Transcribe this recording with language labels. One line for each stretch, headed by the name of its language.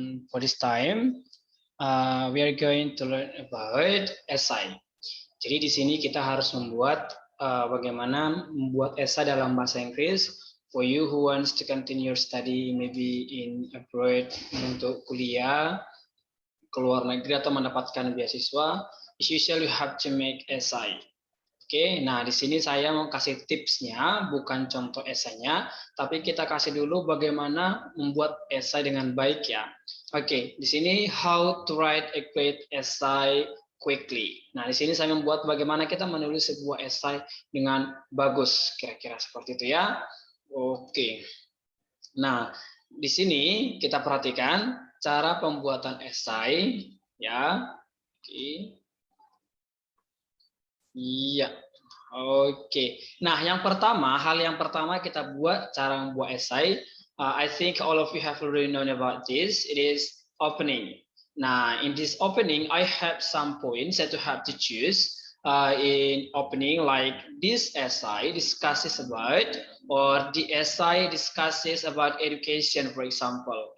English: For this time, we are going to learn about essay.
Indonesian: Jadi di sini kita harus membuat bagaimana membuat essay dalam bahasa Inggris.
English: For you who wants to continue your study, maybe in abroad
Indonesian: untuk kuliah, ke luar negeri atau mendapatkan beasiswa,
English: as usual you have to make essay.
Indonesian: Oke, nah di sini saya mau kasih tipsnya, bukan contoh esainya, tapi kita kasih dulu bagaimana membuat esai dengan baik ya.
English: Oke,
Indonesian: di sini
English: how to write a great essay quickly.
Indonesian: Nah, di sini saya membuat bagaimana kita menulis sebuah esai dengan bagus, kira-kira seperti itu ya. Oke. Nah, di sini kita perhatikan cara pembuatan esai ya. Oke. Iya. Oke. Nah, hal yang pertama kita buat cara membuat esai.
English: I think all of you have already known about this. It is opening.
Indonesian: Nah,
English: in this opening, I have some points that you have to choose. In opening, like this essay discusses about, or the essay discusses about education, for example.